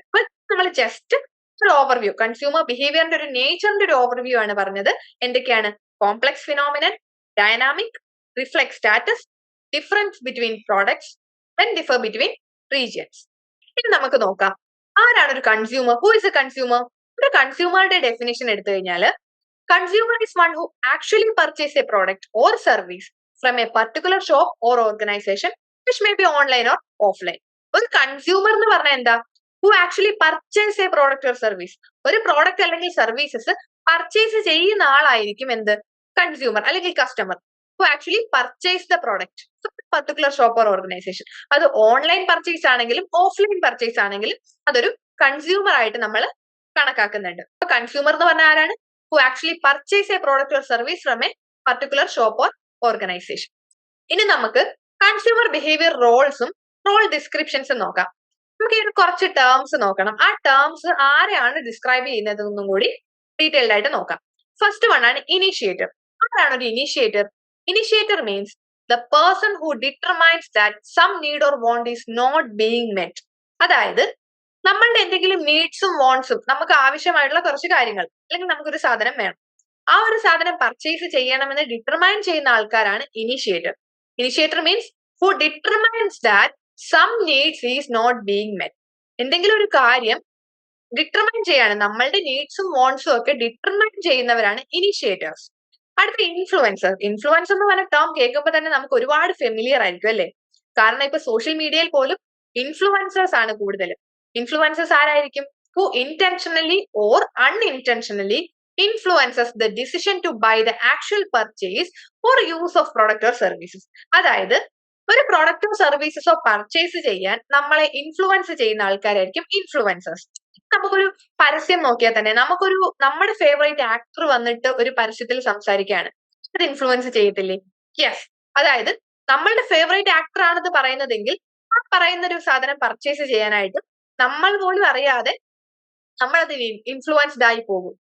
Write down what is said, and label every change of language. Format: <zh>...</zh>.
<ml>അപ്പൊ നമ്മൾ ജസ്റ്റ് ഒരു ഓവർവ്യൂ, കൺസ്യൂമർ ബിഹേവിയറിന്റെ ഒരു നേച്ചറിന്റെ ഒരു ഓവർവ്യൂ ആണ് പറഞ്ഞത്. എന്തൊക്കെയാണ്? Complex phenomenon, dynamic,</ml> <en>Reflect status, difference between products and differ between regions.</en> <ml>ഇനി നമുക്ക് നോക്കാം ആരാണ് ഒരു consumer.</ml> <en>Who is a consumer?</en> <ml>ഒരു കൺസ്യൂമറുടെ ഡെഫിനിഷൻ എടുത്തു കഴിഞ്ഞാൽ</ml> <en>consumer is one who actually purchase a product or service from a particular shop or organization which may be online or offline.</en> <ml>ഒരു consumer എന്ന് പറഞ്ഞാൽ എന്താ?</ml> <en>Who actually purchase a product or service.</en> <ml>ഒരു product അല്ലെങ്കിൽ services purchase ചെയ്യുന്ന ആളായിരിക്കും എന്ത്?</ml> <en>Consumer അല്ലെങ്കിൽ customer. Who actually purchase the product particular shop or organisation.</en> <ml>അത് ഓൺലൈൻ പർച്ചേസ് ആണെങ്കിലും ഓഫ്ലൈൻ പർച്ചേസ് ആണെങ്കിലും അതൊരു കൺസ്യൂമർ ആയിട്ട് നമ്മൾ കണക്കാക്കുന്നുണ്ട്. അപ്പൊ കൺസ്യൂമർ എന്ന് പറഞ്ഞാൽ ആരാണ്?</ml> <en>who actually purchase a product or service from a particular shop or organization.</en> <ml>ഇനി നമുക്ക് കൺസ്യൂമർ ബിഹേവിയർ റോൾസും റോൾ ഡിസ്ക്രിപ്ഷൻസും നോക്കാം. നമുക്ക് ഇതിന് കുറച്ച് ടേംസ് നോക്കണം. ആ ടേംസ് ആരെയാണ് ഡിസ്ക്രൈബ് ചെയ്യുന്നതെന്നും കൂടി ഡീറ്റെയിൽഡ് ആയിട്ട് നോക്കാം. ഫസ്റ്റ് വൺ ആണ് ഇനിഷ്യേറ്റർ. ആരാണ് ഒരു initiator?</ml> <en>Initiator means the person who determines that some need or want is not being met.</en> <ml>അതായത് നമ്മളുടെ എന്തെങ്കിലും നീഡ്സും വോൺസും നമുക്ക് ആവശ്യമായിട്ടുള്ള കുറച്ച് കാര്യങ്ങൾ അല്ലെങ്കിൽ നമുക്കൊരു സാധനം വേണം, ആ ഒരു സാധനം പർച്ചേസ് ചെയ്യണമെന്ന് ഡിറ്റർമൈൻ ചെയ്യുന്ന ആൾക്കാരാണ് initiator.</ml> <en>Initiator means who determines that some needs is not being met.</en> <ml>എന്തെങ്കിലും ഒരു കാര്യം ഡിറ്റർമൈൻ ചെയ്യാണ്, നമ്മളുടെ നീഡ്സും വോൺസും ഒക്കെ ഡിറ്റർമൈൻ ചെയ്യുന്നവരാണ് ഇനിഷ്യേറ്റേഴ്സ്. അടുത്ത ഇൻഫ്ലുവൻസർ. ഇൻഫ്ലുവൻസർ എന്ന് പറഞ്ഞ ടേം കേൾക്കുമ്പോൾ തന്നെ നമുക്ക് ഒരുപാട് ഫെമിലിയർ ആയിരിക്കും അല്ലേ? കാരണം ഇപ്പൊ സോഷ്യൽ മീഡിയയിൽ പോലും ഇൻഫ്ലുവൻസേഴ്സ് ആണ് കൂടുതൽ. ഇൻഫ്ലുവൻസേഴ്സ് ആരായിരിക്കും?</ml> <en>Who intentionally or unintentionally influences the decision to buy the actual purchase or use of product or services.</en> <ml>അതായത് ഒരു പ്രൊഡക്റ്റോ സർവീസസോ പർച്ചേസ് ചെയ്യാൻ നമ്മളെ ഇൻഫ്ലുവൻസ് ചെയ്യുന്ന ആൾക്കാരായിരിക്കും ഇൻഫ്ലുവൻസേഴ്സ്. നമുക്കൊരു പരസ്യം നോക്കിയാൽ തന്നെ നമ്മുടെ ഫേവറേറ്റ് ആക്ടർ വന്നിട്ട് ഒരു പരസ്യത്തിൽ സംസാരിക്കുകയാണ്, അത് ഇൻഫ്ലുവൻസ് ചെയ്യത്തില്ലേ? യെസ്. അതായത് നമ്മളുടെ ഫേവറേറ്റ് ആക്ടർ ആണെന്ന് പറയുന്നതെങ്കിൽ ആ പറയുന്ന ഒരു സാധനം പർച്ചേസ് ചെയ്യാനായിട്ട് നമ്മൾ പോലും അറിയാതെ നമ്മളത് ഇൻഫ്ലുവൻസ്ഡ് ആയി പോകും.</ml>